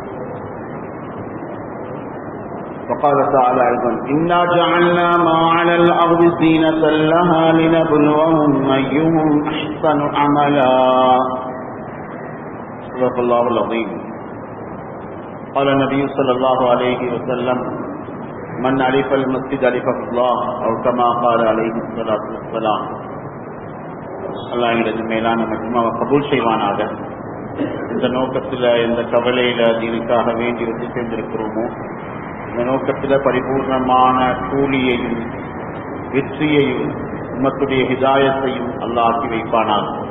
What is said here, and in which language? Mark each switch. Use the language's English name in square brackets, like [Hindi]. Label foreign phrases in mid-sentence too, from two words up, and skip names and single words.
[Arabic] وقال تعالى أيضا: إنا جعلنا ما على الأرض زينة لها لنبلوهم أيهم أحسن عملا. صدق الله العظيم. قال النبي صلى الله عليه وسلم: من ألف المسجد ألفه الله، أو كما قال عليه الصلاة والسلام. [Tamil] அல்லாஹ் எங்களது மேலான மஜ்மாவை கபூல் செய்வானாக. இந்த நோக்கத்தில், இந்த கவலையில் தீனுக்காக வேண்டி வந்து சேர்ந்திருக்கிறோமோ, இந்த நோக்கத்தில் பரிபூர்ணமான கூலியையும் வெற்றியையும் உம்மத்துடைய ஹிதாயத்தையும் அல்லாஹ் ஆக்கி வைப்பானாக.